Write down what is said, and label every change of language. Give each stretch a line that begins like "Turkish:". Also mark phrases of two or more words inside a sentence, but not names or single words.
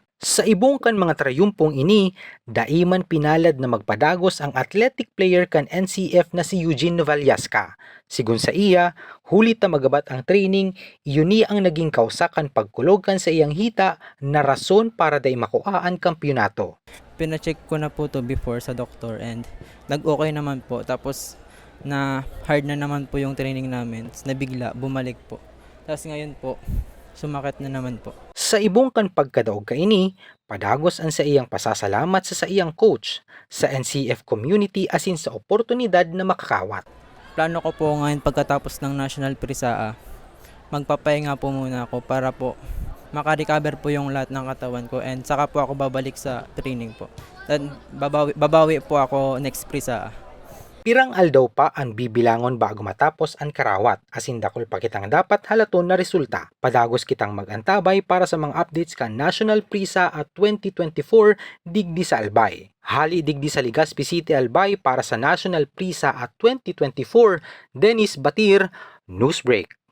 Bikol: Sa ibong kan mga trayumpong ini, daiman pinalad na magpadagos ang athletic player kan NCF na si Eugene Novallasca. Sigun sa iya, hulit na magabat ang training, iyon ang naging kausakan pagkulog kan sa iyang hita na rason para day makuhaan kampyonato.
Filipino: Pina-check ko na po to before sa doktor and nag-okay naman po. Tapos na hard na naman po yung training namin. Nabigla, bumalik po. Tapos ngayon po, sumakit na naman po.
Bikol: Sa ibong kan pagkadaog kaini, padagos ang sa iyang pasasalamat sa iyang coach, sa NCF community asin sa oportunidad na makakawat.
Filipino: Plano ko po ngayon pagkatapos ng National Prisaa, magpapahinga po muna ako para po makarecover po yung lahat ng katawan ko and saka po ako babalik sa training po. Then babawi po ako next Prisaa.
Bikol: Pirang aldaw pa ang bibilangon bago matapos ang karawat, asin dakol pa kitang dapat halaton na resulta. Padagos kitang magantabay para sa mga updates kan National Prisa at 2024 digdi sa Albay. Hali digdi sa Legazpi City, Albay para sa National Prisa at 2024, Dennis Batir, Newsbreak.